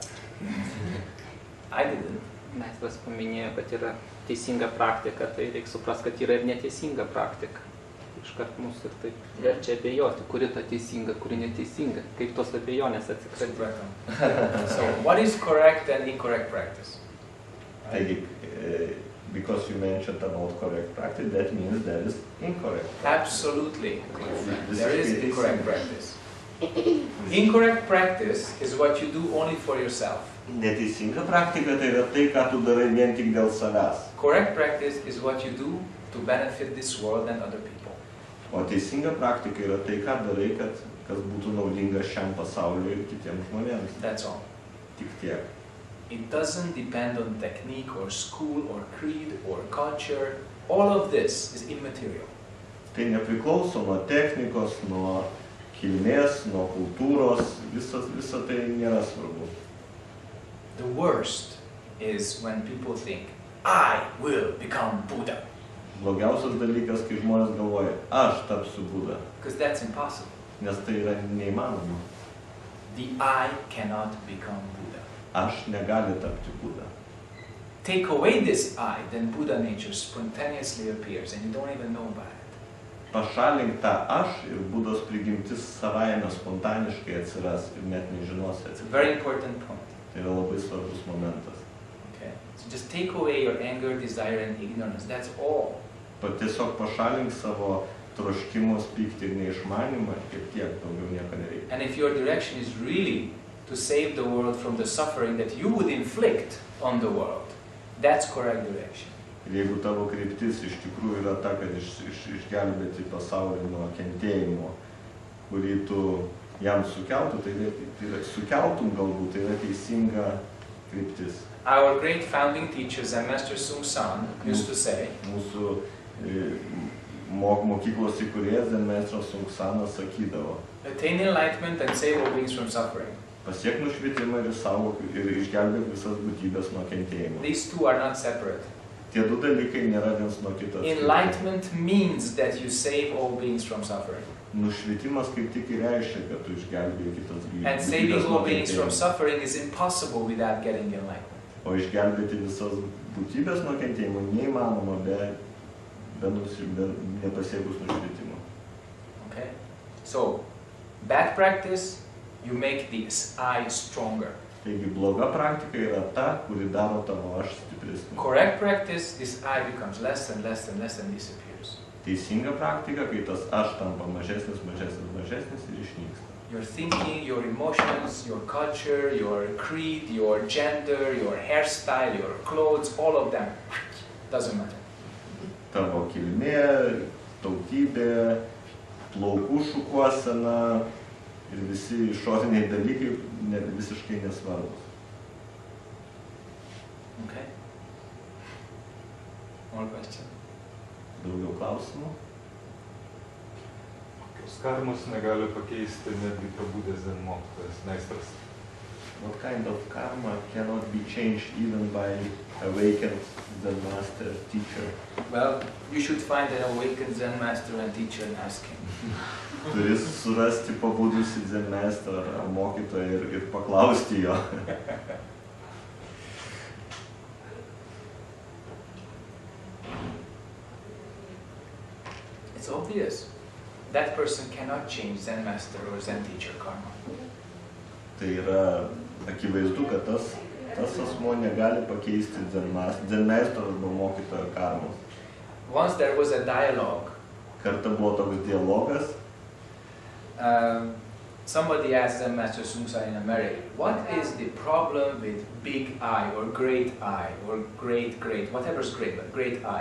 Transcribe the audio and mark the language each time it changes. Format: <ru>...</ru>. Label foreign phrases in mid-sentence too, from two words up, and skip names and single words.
<en>I didn't.</en> <lt>Mes paminėjo, kad yra teisinga praktika, tai reikia suprasti, kad yra ir neteisinga praktika. Iškart mūsų ir taip verčia abejoti, kuri ta teisinga, kuri neteisinga, kaip tos abejonės atsikratyti.</lt> <en>So, what is correct and incorrect practice? Taigi, because you mentioned about correct practice, that means there is incorrect practice. Absolutely. There is incorrect practice. Incorrect practice is what you do only for yourself.</en> <lt>Neteisinga praktika tai yra tai, ką tu darai vien tik dėl savęs.</lt> <en>Correct practice is what you do to benefit this world and other people.</en> <lt>O teisinga praktika yra tai, ką darai, kas būtų naudinga šiam pasauliu ir kitiems žmonėms.</lt> <en>That's all.</en> <lt>Tik tiek.</lt> <en>It doesn't depend on technique or school or creed or culture. All of this is immaterial.</en> <lt>Tai nepriklauso nuo technikos, nuo kilmės, nuo kultūros, visa tai nėra svarbu.</lt> <en>The worst is when people think, I will become Buddha.</en> <lt>Blogiausias dalykas, kai žmonės galvoja, aš tapsiu Buda,</lt> <en>Because that's impossible.</en> <lt>nes tai yra neįmanoma.</lt> <en>The I cannot become Buddha.</en> <lt>Aš negali tapti Buda.</lt> <en>Take away this I, then Buddha nature spontaneously appears and you don't even know about it.</en> <lt>Pašalink tą aš ir Budos prigimtis savaime spontaniškai atsiras ir net nežinosi</lt> <en>It's a</en> <lt>atsiras.</lt> <en>very important point.</en> <lt>Tai yra labai svarbus momentas.</lt> <en>Okay? So just take away your anger, desire, and ignorance. That's all.</en> <lt>Tiesiog pašalink savo troškimus, pyktį ir neišmanimą ir tiek, daugiau nieko nereikia.</lt> <en>And if your direction is really to save the world from the suffering that you would inflict on the world, that's correct direction.</en> <lt>Ir jeigu tavo kryptis iš tikrųjų yra ta, kad išgelbėti pasaulį nuo kentėjimo, kurį tu jam sukeltum galbūt, tai yra teisinga kryptis.</lt> <en>Our great founding teacher, Zen Master Sung San, used to say,</en> <lt>Mūsų mokyklos įkūrėjas Zen Meistras Sung Sanas sakydavo,</lt> <en>attain enlightenment and save all beings from suffering.</en> <lt>pasiek nušvitimą ir išgelbėk visas būtybės nuo kentėjimo.</lt> <en>These two are not separate.</en> <lt>Tie du dalykai nėra viens nuo kito.</lt> <en>Enlightenment means that you save all beings from suffering.</en> <lt>Nušvitimas kaip tik ir reiškia, kad tu išgelbėji kitas būtybės.</lt> <en>And saving all beings from suffering is impossible without getting enlightenment.</en> <lt>O išgelbėti visas būtybės nuo kentėjimo neįmanoma be nepasiekus nušvitimo.</lt> <en>Okay? So, bad practice, you make this I stronger.</en> <lt>Taigi bloga praktika yra ta, kuri daro tavo aš stipresnį.</lt> <en>Correct practice, this I becomes less and less and less and disappears.</en> <lt>Teisinga praktika, kai tas aš tampa mažesnis ir išnyksta.</lt> <en>Your thinking, your emotions, your culture, your creed, your gender, your hairstyle, your clothes, all of them, doesn't matter.</en> <lt>Tavo kilmė, tautybė, plaukų šukuosena ir visi išoriniai dalykai visiškai nesvarbus.</lt> <en>Okay? More question?</en> <lt>Daugiau klausimų? Karmos negali pakeisti netgi prabudęs Zen mokytojas, meistras.</lt> <en>What kind of karma cannot be changed even by awakened Zen master teacher? Well, you should find an awakened Zen master and teacher and ask him.</en> <lt>Turi surasti pabudusį Zen meistrą ar mokytoją ir paklausti jo.</lt> <en>It's obvious. That person cannot change Zen master or Zen teacher karma.</en> <lt>Tai yra akivaizdu, kad tas asmuo negali pakeisti Zen meistro arba mokytojo karmos.</lt> <en>Once there was a dialogue.</en> <lt>Kartą buvo toks dialogas.</lt> <en>Somebody asked Zen Master Sung San in America, what is the problem with big I or great I or great, whatever's great, but great I?</en>